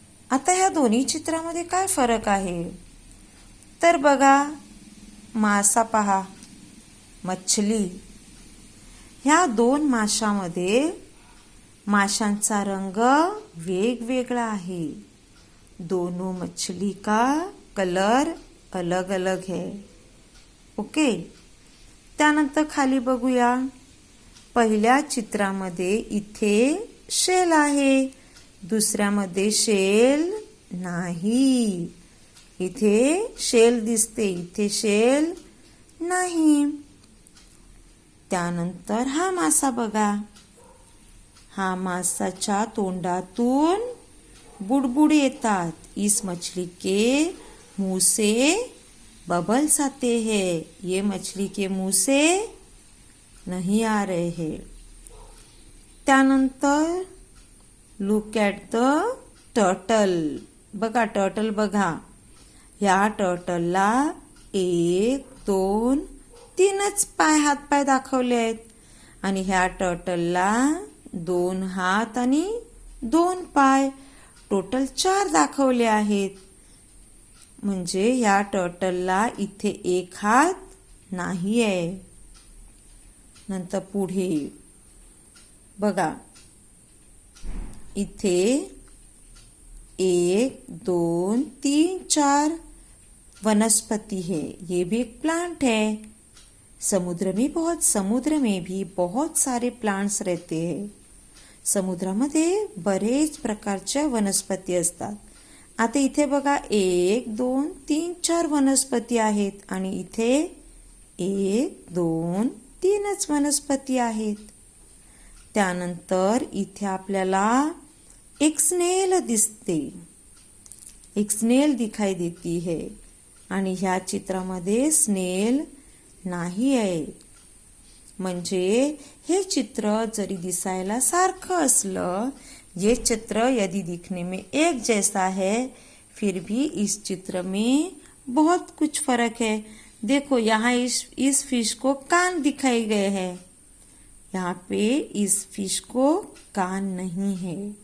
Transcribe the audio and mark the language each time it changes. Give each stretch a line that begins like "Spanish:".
Marathi: आता ह्या दोन्ही चित्रामध्ये काय फरक आहे, तर बघा, मासा पहा, मछली. ह्या दोन माशांमध्ये माशांचा रंग वेगवेगळा आहे.
Hindi: दोनों मछली का कलर अलग अलग है.
Marathi: ओके. त्यानंतर खाली बघूया. पहिल्या चित्रामध्ये इथे शेल आहे, दुसऱ्यामध्ये शेल नाही. इथे शेल दिसते, इथे शेल नाही. त्यानंतर हा मासा बघा. हा मासाच्या तोंडातून बुडबुड येतात.
Hindi: इस मछली के मुंह से बबल्स आते हैं. ये मछली के मुंह से नहीं आ रहे हैं.
English: त्यानंतर look at the turtle.
Marathi: बघा, टर्टल बघा. ह्या टर्टलला 1, 2, 3च पाय, हातपाय दाखवले आहेत आणि ह्या टर्टलला 2 हात आणि 2 पाय, टोटल 4 दाखवले आहेत. म्हणजे ह्या टर्टलला इथे 1 हात नाही आहे. नंतर पुढे बघा, इथे
Hindi: 1 2 3 4 वनस्पति है, ये भी एक प्लांट है। समुद्र में भी बहुत सारे प्लांट्स रहते हैं।
Marathi: समुद्रामध्ये बरेच प्रकारच्या वनस्पती असतात। आता इथे बघा 1 2 3 4 वनस्पती आहेत आणि इथे 1 2 3च वनस्पती आहेत। त्यानंतर इथे आपल्याला एक स्नेल दिसते,
Hindi: एक स्नेल दिखाई देती है
Marathi: आणि ह्या चित्रामध्ये स्नेल नाही आहे। म्हणजे हे चित्र जरी दिसायला सारखं असलं,
Hindi: ये चित्र यदि दिखने में एक जैसा है, फिर भी इस चित्र में बहुत कुछ फर्क है। देखो यहाँ इस फिश को कान दिखाए गए हैं, यहाँ पे इस फिश को कान नहीं है।